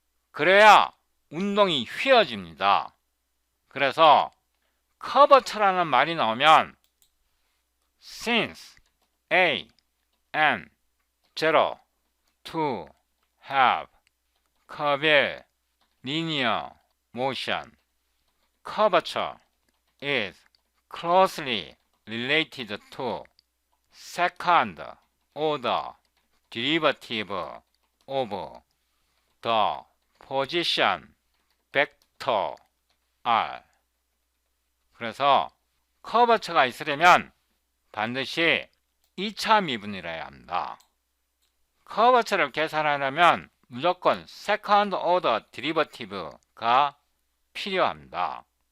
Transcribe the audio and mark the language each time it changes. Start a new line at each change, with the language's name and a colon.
Korean: 그래야 운동이 휘어집니다. 그래서 커버처라는 말이 나오면
English: since A and 0 to have curvilinear motion, curvature is closely related to second order derivative of the position vector R.
Korean: 그래서 커버처가 있으려면 반드시 2차 미분이라야 합니다. 커버처를 계산하려면 무조건 세컨드 오더 디리버티브가 필요합니다.